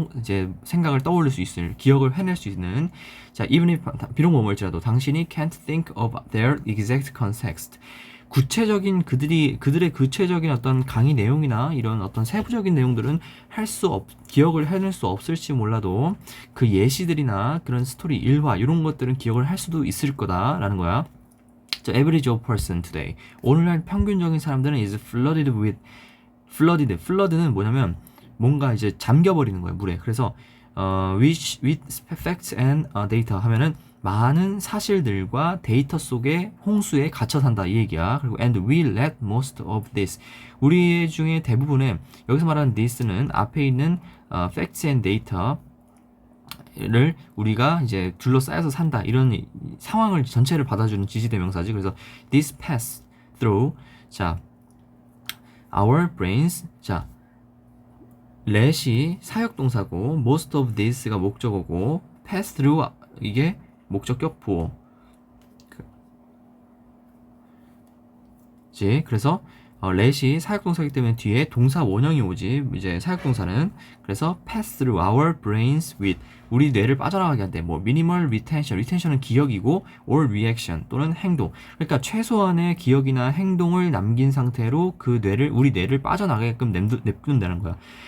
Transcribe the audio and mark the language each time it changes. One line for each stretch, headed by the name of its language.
Korean: 이제 생각을 떠올릴 수 있을, 기억을 해낼 수 있는. 자,
English: even if,
Korean: 비록 뭐뭐일지라도 당신이
English: can't think of their exact context,
Korean: 구체적인 그들의 구체적인 어떤 강의 내용이나 이런 어떤 세부적인 내용들은 기억을 해낼 수 없을지 몰라도 그 예시들이나 그런 스토리 일화 이런 것들은 기억을 할 수도 있을 거다라는 거야. 자,
English: average of person today,
Korean: 오늘날 평균적인 사람들은
English: is flooded with,
Korean: flood는 뭐냐면 뭔가 이제 잠겨버리는 거예요, 물에. 그래서
English: with facts and data
Korean: 하면은 많은 사실들과 데이터 속에 홍수에 갇혀 산다 이 얘기야. 그리고
English: and we let most of this,
Korean: 우리 중에 대부분의, 여기서 말하는 this는 앞에 있는
English: facts and data
Korean: 를 우리가 이제 둘러싸여서 산다 이런 상황을 전체를 받아주는 지시대명사지. 그래서
English: this pass through,
Korean: 자
English: our brains,
Korean: 자 let이 사역동사고
English: most of this
Korean: 가 목적어고 pass through 이게 목적격 보어. 그래서 let이 사역동사이기 때문에 뒤에 동사 원형이 오지. 이제 사역동사는 그래서
English: pass through our brains with,
Korean: 우리 뇌를 빠져나가게 한대. 뭐
English: minimal retention
Korean: 은 기억이고
English: or reaction
Korean: 또는 행동. 그러니까 최소한의 기억이나 행동을 남긴 상태로 그 뇌를, 우리 뇌를 빠져나가게끔 냅둔다는 거야.